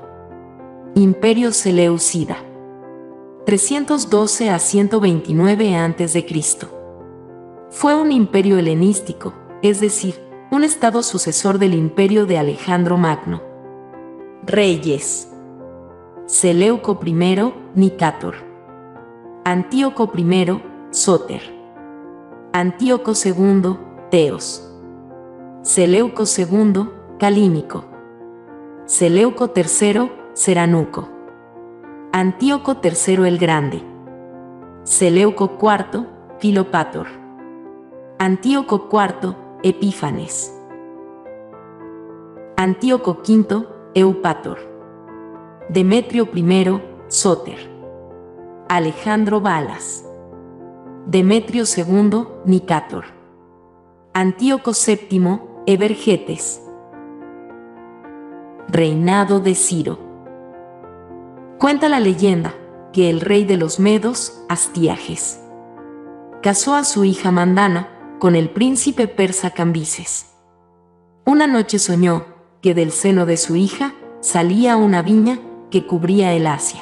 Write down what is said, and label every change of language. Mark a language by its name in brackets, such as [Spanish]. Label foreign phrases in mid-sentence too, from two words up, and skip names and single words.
[Spanish] Imperio Seleucida. 312 a 129 a.C. Fue un imperio helenístico, es decir, un estado sucesor del imperio de Alejandro Magno. Reyes. Seleuco I, Nicátor. Antíoco I, Sóter. Antíoco II, Teos. Seleuco II, Calínico. Seleuco III, Ceranuco. Antíoco III el Grande. Seleuco IV, Filopator. Antíoco IV, Epífanes. Antíoco V, Eupator. Demetrio I, Sóter. Alejandro Balas. Demetrio II, Nicátor. Antíoco VII, Evergetes. Reinado de Ciro. Cuenta la leyenda que el rey de los medos, Astiages, casó a su hija Mandana con el príncipe persa Cambises. Una noche soñó que del seno de su hija salía una viña que cubría el Asia.